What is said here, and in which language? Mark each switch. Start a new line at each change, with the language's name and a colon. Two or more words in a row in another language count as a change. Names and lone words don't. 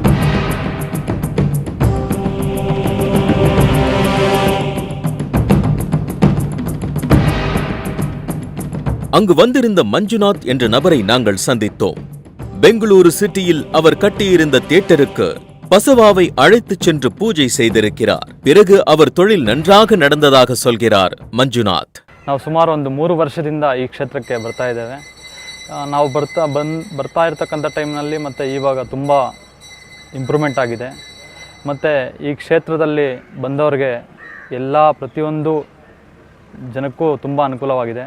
Tamil: அங்கு வந்திருந்த மஞ்சுநாத் என்ற நபரை நாங்கள் சந்தித்தோம். பெங்களூரு சிட்டியில் அவர் கட்டியிருந்த தியேட்டருக்கு பசவாவை அழைத்துச் சென்று பூஜை செய்திருக்கிறார். பிறகு அவர் தொழில் நன்றாக நடந்ததாக சொல்கிறார் மஞ்சுநாத்.
Kannada: ನಾವು ಸುಮಾರು ಒಂದು 3 ವರ್ಷದಿಂದ ಈ ಕ್ಷೇತ್ರಕ್ಕೆ ಬರ್ತಾ ಇದ್ದೇವೆ. ನಾವು ಬರ್ತಾ ಇರ್ತಕ್ಕಂಥ ಟೈಮ್ನಲ್ಲಿ ಮತ್ತು ಇವಾಗ ತುಂಬ ಇಂಪ್ರೂವ್ಮೆಂಟ್ ಆಗಿದೆ. ಮತ್ತು ಈ ಕ್ಷೇತ್ರದಲ್ಲಿ ಬಂದವರಿಗೆ ಪ್ರತಿಯೊಂದು ಜನಕ್ಕೂ ತುಂಬ ಅನುಕೂಲವಾಗಿದೆ.